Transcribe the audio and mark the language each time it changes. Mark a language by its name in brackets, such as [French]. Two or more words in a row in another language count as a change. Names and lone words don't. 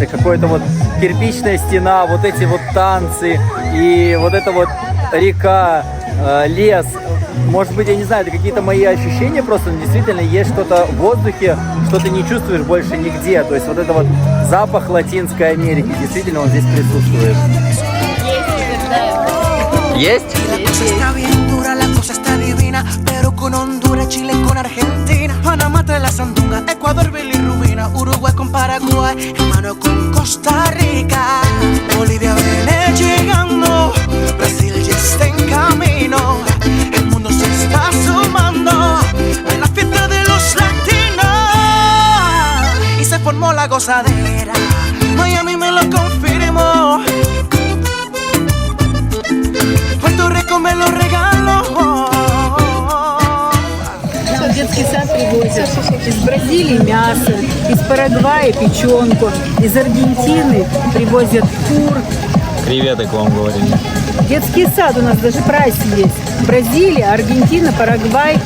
[Russian] Какая-то вот кирпичная стена, вот эти вот танцы и вот эта вот река, лес. Может быть, я не знаю, это какие-то мои ощущения просто, но действительно есть что-то в воздухе, что ты не чувствуешь больше нигде. То есть вот это вот запах Латинской Америки, действительно он здесь присутствует. Есть? [Spanish] La cosa está bien dura, la cosa está divina, pero con Honduras, Chile con Argentina, Panamá trae la sandunga, Ecuador, bilirrubina, Uruguay con Paraguay, hermano con Costa Rica, Bolivia viene llegando, Brasil ya está en camino, el mundo se está sumando a la fiesta de los latinos y se formó la gozadera. Miami me lo confirmó. Puerto Rico me lo regaló. [Russian] В детский сад привозят из Бразилии мясо, из Парагвая печенку, из Аргентины привозят кур. Креветок вам говорили. Детский сад у нас даже прайс есть. Бразилия, Аргентина, Парагвай.